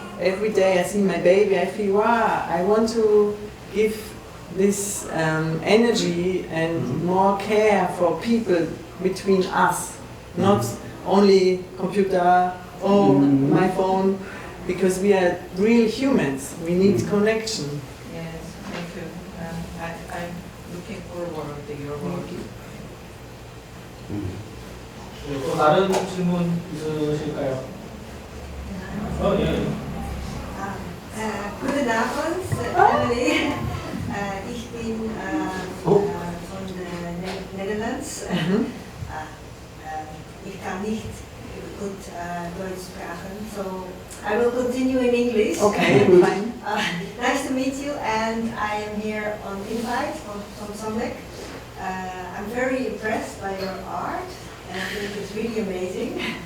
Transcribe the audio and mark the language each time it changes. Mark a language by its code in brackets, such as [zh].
[en] Every day I see my baby, I feel, wow, I want to give this energy and more care for people between us, not only computer, my phone, because we are real humans. We need connection. Yes, thank you. I'm looking forward to your work. [ko] 네, 또 다른 질문 있으실까요? 예. [nl] Goedenavond, Emily. [de] Ich bin von den Netherlands. Ich kann nicht gut Deutsch sprechen, [en] so I will continue in English. Okay, fine. Nice to meet you, and I am here on invite from Sombeck. I'm very impressed by your art, and I think it's really amazing.